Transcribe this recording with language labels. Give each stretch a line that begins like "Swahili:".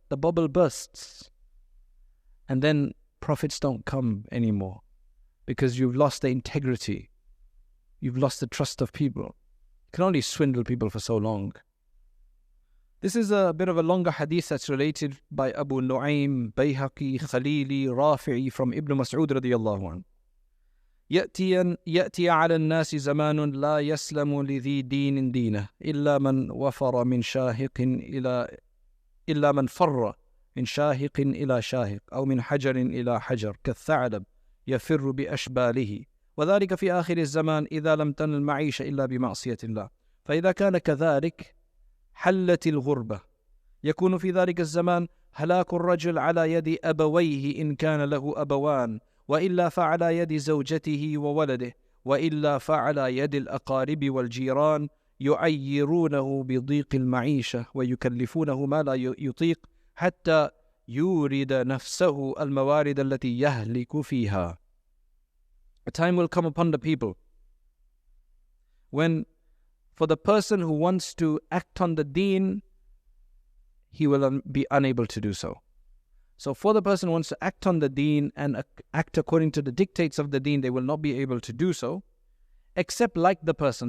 English: The bubble bursts. And then profits don't come anymore because you've lost the integrity. You've lost the trust of people. You can only swindle people for so long. This is a bit of a longer hadith that's related by Abu Nu'aym, Bayhaqi, Khalili, Rafi'i from Ibn Mas'ud radiyallahu anhu.
Arabic: يأتي على الناس زمان لا يسلم لذي دين دينه إلا من وفر من شاهق إلا من فر من شاهق إلى شاهق أو من حجر إلى حجر كالثعلب يفر بأشباله وذلك في آخر الزمان إذا لم تنل المعيشة إلا بمعصية الله فإذا كان كذلك حلت الغربة يكون في ذلك الزمان هلاك الرجل على يد أبويه إن كان له أبوان وإلا فعلى يد زوجته وولده وإلا فعلى يد الأقارب والجيران يعيرونه بضيق المعيشة ويكلفونه ما لا يطيق حتى يورد نفسه الموارد التي يهلك فيها.
English: A time will come upon the people when, for the person who wants to act on the deen, he will be unable to do so. So for the person who wants to act on the deen and act according to the dictates of the deen, they will not be able to do so, except like the person.